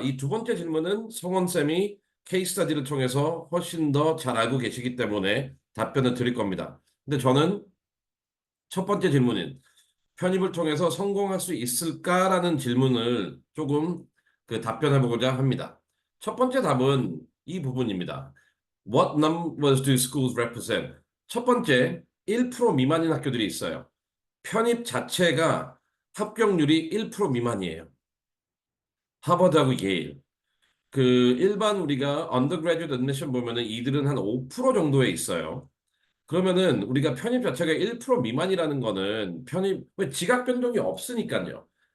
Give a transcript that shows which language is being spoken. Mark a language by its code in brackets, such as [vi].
[ko] 이 두 번째 질문은 성원쌤이 케이스 스터디를 통해서 훨씬 더 잘 알고 계시기 때문에 답변을 드릴 겁니다. 근데 저는 첫 번째 질문인 편입을 통해서 성공할 수 있을까라는 질문을 조금 그 답변해 보고자 합니다. 첫 번째 답은 이 부분입니다. [en] What numbers do schools represent? [ko] 첫 번째, 1% 미만인 학교들이 있어요. 편입 자체가 합격률이 1% 미만이에요. 하버드하고 예일. 그 일반 우리가 undergraduate admission 보면은 이들은 한 5% 정도에 있어요. 그러면은 우리가 편입 자체가 1% 미만이라는 거는 편입 왜 지각 변동이 없으니까요.